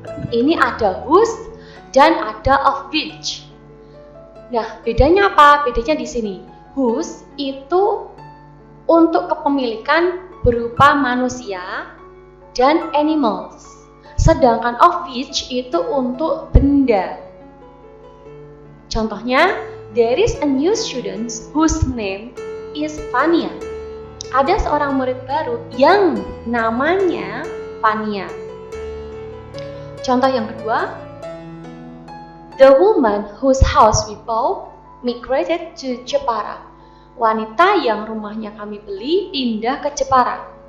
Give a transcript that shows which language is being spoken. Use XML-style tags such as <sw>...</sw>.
<id>Ini ada whose dan ada of which. Nah, bedanya apa? Bedanya di sini. Whose itu untuk kepemilikan berupa manusia dan animals. Sedangkan of which itu untuk benda. Contohnya,</id> <en>there is a new student whose name is Fania.</en> <id>Ada seorang murid baru yang namanya Fania. Contoh yang kedua,</id> <en>the woman whose house we bought migrated to Jepara.</en> <id>Wanita yang rumahnya kami beli pindah ke Jepara.</id>